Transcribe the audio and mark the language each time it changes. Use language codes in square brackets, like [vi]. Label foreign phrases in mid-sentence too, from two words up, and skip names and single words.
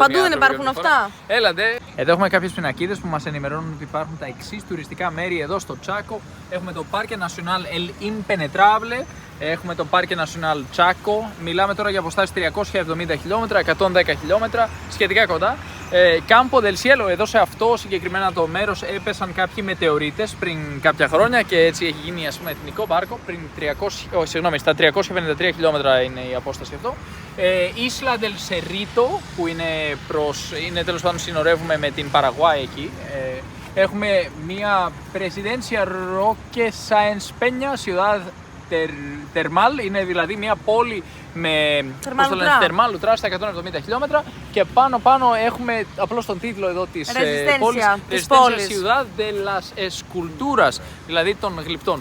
[el] Παντού δεν υπάρχουν αυτά. Έλατε. Εδώ έχουμε κάποιες πινακίδες που μας ενημερώνουν ότι υπάρχουν τα εξής τουριστικά μέρη εδώ στο Τσάκο. Έχουμε το Parque Nacional El Impenetrable. Έχουμε το Parque Nacional Chaco. Μιλάμε τώρα για αποστάσεις 370 χιλιόμετρα, 110 χιλιόμετρα, σχετικά κοντά. Campo del Cielo, εδώ σε αυτό συγκεκριμένα το μέρος έπεσαν κάποιοι μετεωρίτες πριν κάποια χρόνια και έτσι έχει γίνει, ας πούμε, εθνικό πάρκο. Στα 353 χιλιόμετρα είναι η απόσταση αυτό. Isla del Cerrito, που είναι τέλος πάντων, συνορεύουμε με την Παραγουάη εκεί. Έχουμε μια Presidencia Roque Sáenz Peña, Ciudad Termal, είναι δηλαδή μια πόλη με θερμάλ λουτρά στα 170 χιλιόμετρα, και πάνω έχουμε απλώς τον τίτλο εδώ της πόλης, Resistencia Ciudad de las Esculturas, δηλαδή των γλυπτών.